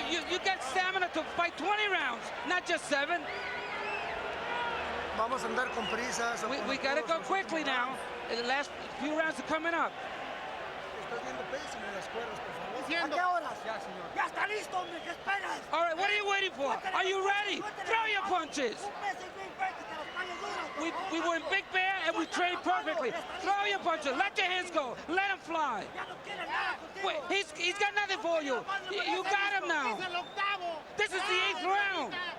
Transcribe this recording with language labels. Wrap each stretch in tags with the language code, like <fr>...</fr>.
<en>You got stamina to fight 20 rounds, not just 7.</en> <es>Vamos a andar con prisas.</es> <en>We gotta go quickly now. The last few rounds are coming up.</en> <es>Estás viendo pésimo las cuerdas, por favor. ¿A qué horas? Ya, señor. Ya está listo, hombre, ¿qué esperas?</es> <en>All right, what are you waiting for? Are you ready? Throw your punches. We were in Big Bear and we trained perfectly. Throw your punches. Let your hands go. Let them fly. Wait, he's got nothing for you. You got him now. This is the 8th round.</en>